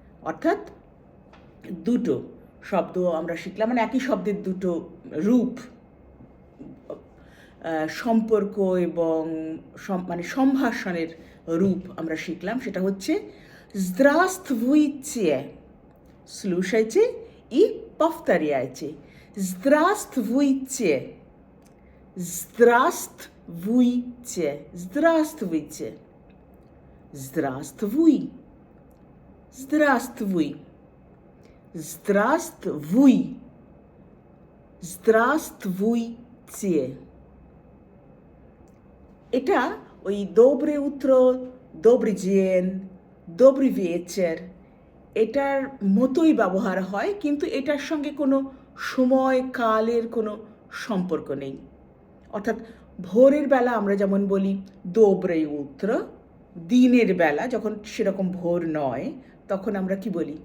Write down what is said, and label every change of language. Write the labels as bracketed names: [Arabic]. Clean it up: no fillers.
[Bangla] অর্থাৎ দুটো শব্দ আমরা শিখলাম, মানে একই শব্দের দুটো রূপ, সম্পর্ক এবং মানে সম্ভাষণের রূপ আমরা শিখলাম। সেটা হচ্ছে [Russian] здравствуйте, слушайте и повторяйте. Здравствуйте, здравствуйте, здравствуйте, здравствуй, здравствуй, здравствуй, здравствуйте। [Bangla] এটা ওই [Russian] доброе утро, добрый день, добрый вечер [Bangla] এটার মতোই ব্যবহার হয়, কিন্তু এটার সঙ্গে কোনো সময় কালের কোনো সম্পর্ক নেই। অর্থাৎ ভোরের বেলা আমরা যেমন বলি [Russian] доброе утро, [Bangla] দিনের বেলা যখন সেরকম ভোর নয় তখন আমরা কি বলি?